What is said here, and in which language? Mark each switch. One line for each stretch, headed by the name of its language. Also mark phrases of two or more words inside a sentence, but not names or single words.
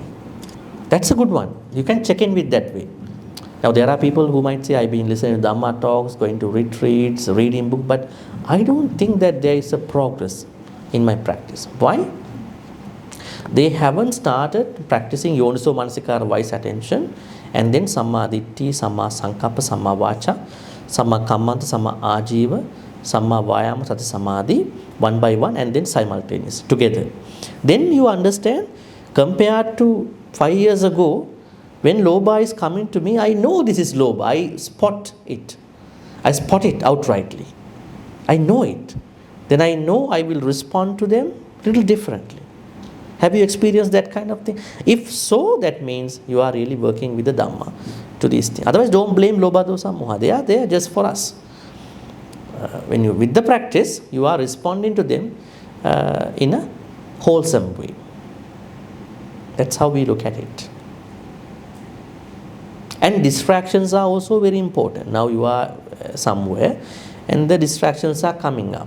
English: That's a good one. You can check in with that way. Now there are people who might say, I've been listening to Dhamma talks, going to retreats, reading book, but I don't think that there is a progress in my practice. Why? They haven't started practicing
Pali: yoniso manasikara,
English: wise attention, and then
Pali: samma ditti, samma sankappa, samma vacha, samma kammanta, samma ajiva, samma vayama, sati samadhi,
English: one by one, and then simultaneous together. Then you understand, compared to 5 years ago, when lobha is coming to me, I know this is lobha. I spot it. I spot it outrightly. I know it. Then I know I will respond to them a little differently. Have you experienced that kind of thing? If so, that means you are really working with the Dhamma to these things. Otherwise, don't blame
Pali: lobha, dosa, moha.
English: They are there just for us. When you with the practice, you are responding to them in a wholesome way. That's how we look at it. And distractions are also very important. Now you are somewhere and the distractions are coming up.